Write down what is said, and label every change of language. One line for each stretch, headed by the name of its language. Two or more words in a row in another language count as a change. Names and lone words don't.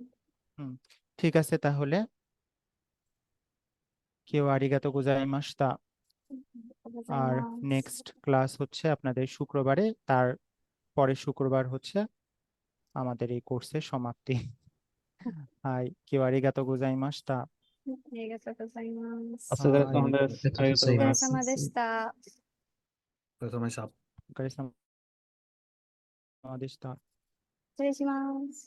Bangla: হুম ঠিক আছে তাহলে কেউ
Japanese: ありがとうございました.
Bangla: আর
English: next class
Bangla: হচ্ছে আপনাদের শুক্রবারে, তার পরের শুক্রবার হচ্ছে আমাদের এই কোর্সের সমাপ্তি। হাই কেউ
Japanese: ありがとうございました. ありがとうございます。お疲れはい様です。ありがとうございお疲れます。様でした。お疲れ様でした。お疲れ様でした。失礼します。